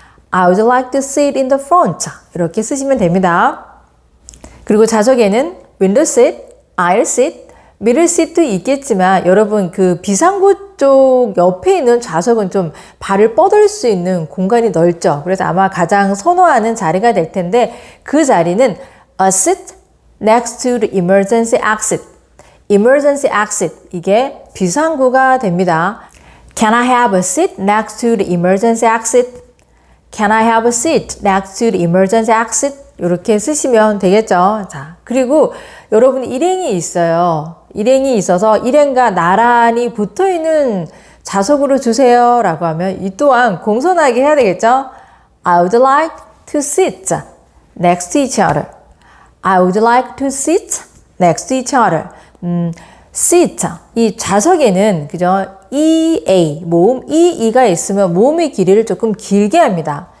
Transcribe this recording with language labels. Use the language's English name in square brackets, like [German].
[English] I would like to sit in the front. [Korean] 이렇게 쓰시면 됩니다. 그리고 좌석에는 [English] window seat, aisle seat, middle seat도 [Korean] 있겠지만 여러분 그 비상구 쪽 옆에 있는 좌석은 좀 발을 뻗을 수 있는 공간이 넓죠. 그래서 아마 가장 선호하는 자리가 될 텐데 그 자리는 [English] a seat next to the emergency exit. emergency exit, [Korean] 이게 비상구가 됩니다. [English] Can I have a seat next to the emergency exit? Can I have a seat next to the emergency exit? [Korean] 이렇게 쓰시면 되겠죠. 자, 그리고 여러분 일행이 있어요. 일행이 있어서 일행과 나란히 붙어있는 좌석으로 주세요 라고 하면 이 또한 공손하게 해야 되겠죠. [English] I would like to sit next to each other. I would like to sit next to each other. [Korean] sit, 이 좌석에는 EA, 모음 EE가 있으면 모음의 길이를 조금 길게 합니다.